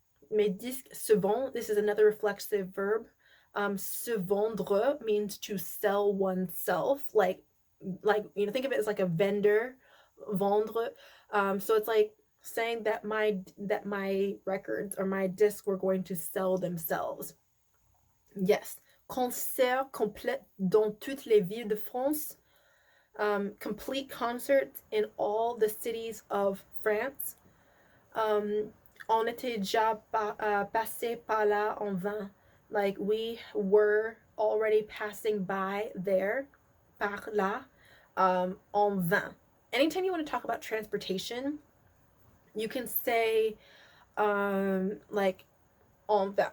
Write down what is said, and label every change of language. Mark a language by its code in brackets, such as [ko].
[fr] Mes disques se vendent. [en] This is another reflexive verb. Se vendre means to sell oneself. Like think of it as like a vendor. Vendre. So it's like saying that my records or my discs were going to sell themselves. Yes. [fr] Concert complet dans toutes les villes de France. [en] Complete concerts in all the cities of France. [fr] On était déjà passé par là en vain. [en] Like, we were already passing by there, [fr] par là, en vain. [en] Anytime you want to talk about transportation, you can say, like, en vain.